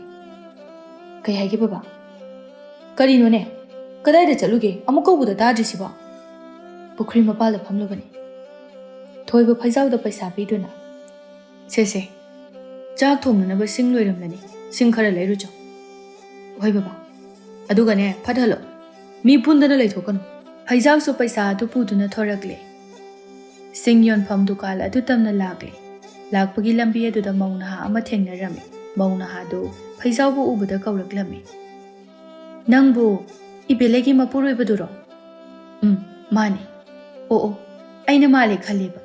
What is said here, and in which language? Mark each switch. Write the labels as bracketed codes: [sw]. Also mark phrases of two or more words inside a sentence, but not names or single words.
[mni] Kai haigi baba? Karino ne? Kadaida chaluge amuk kaubuda tadrisiba? Pukri mapalda phamlubani. Thoiba phaizawda paisa piduna. Se. Chak thongnanaba sing loiramlani. Sing khara leirujo. Hoi baba. Aduga ne phathalo. Mi pundana leithokanu. Phaizawsu paisa adu puduna thorakle. Sing yon pham dukal adu tamna lakle. Lakpagi lambi aduda maunaha ama thengnarami. Maunaha do phaizawbu ubada kauraklami. Nangbu ibelegi mapuroibaduro. Mani. Oo. Aina male khaliba.